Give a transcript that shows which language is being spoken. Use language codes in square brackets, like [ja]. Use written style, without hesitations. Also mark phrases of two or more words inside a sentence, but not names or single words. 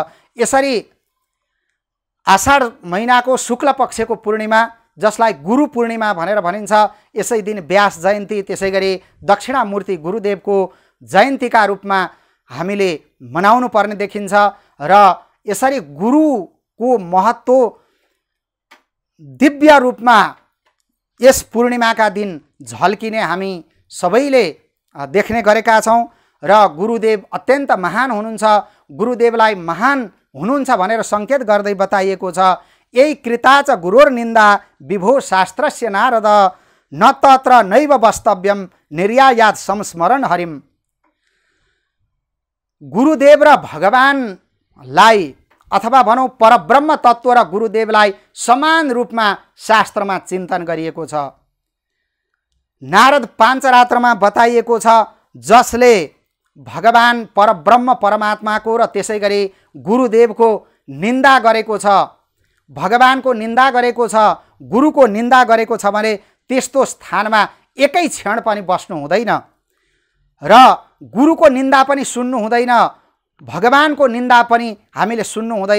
[ne] यसरी आषाढ महिनाको शुक्ल पक्षको पूर्णिमा जसलाई गुरु पूर्णिमा भनेर भनिन्छ, यसै दिन व्यास जयन्ती त्यसै गरी दक्षिणामूर्ति गुरुदेवको जयन्तीका रूपमा हामीले मनाउनु पर्ने देखिन्छ र यसरी गुरुको महत्त्व दिव्य रूपमा यस पूर्णिमाका दिन झल्किने हामी सबैले देख्ने गरेका छौँ र गुरुदेव अत्यन्त महान हुनुहुन्छ। गुरुदेवलाई महान हुनुहुन्छ भनेर सङ्केत गर्दै बताइएको छ, यही [sa] कृताच गुरोर्निन्दा विभो शास्त्रस्य नारद न तत्र नैव वस्तव्यम निर्यायात संस्मरण हरिम। [ne] गुरुदेव र भगवानलाई अथवा भनौँ परब्रह्म तत्त्व र गुरुदेवलाई समान रूपमा शास्त्रमा चिन्तन गरिएको छ। नारद पाञ्चरात्रमा बताइएको छ, जसले भगवान परब्रह्म परमात्माको र त्यसै गरी गुरुदेवको निन्दा गरेको छ, भगवानको निन्दा गरेको छ, गुरुको निन्दा गरेको छ भने त्यस्तो स्थानमा एकै क्षण पनि बस्नु हुँदैन र गुरुको निन्दा पनि सुन्नु हुँदैन, भगवानको निन्दा पनि हामीले सुन्नु हुँदैन।